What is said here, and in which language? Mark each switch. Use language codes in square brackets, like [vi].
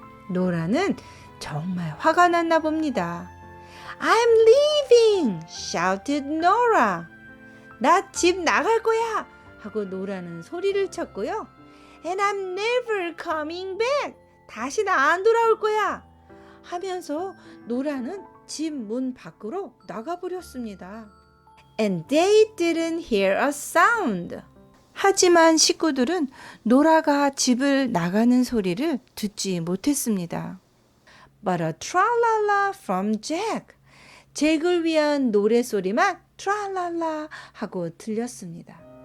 [ko] 노라는 정말 화가 났나 봅니다. [en] I'm leaving! shouted Nora. [ko] 나 집 나갈 거야! 하고 노라는 소리를 쳤고요. [en] And I'm never coming back. [ko] 다시는 안 돌아올 거야. 하면서 노라는 집 문 밖으로 나가버렸습니다. [en] And they didn't hear a sound. [ko] 하지만 식구들은 노라가 집을 나가는 소리를 듣지 못했습니다. [en] But a tra-la-la from Jack. [ko] 잭을 위한 노래소리만 tra-la-la 하고 들렸습니다.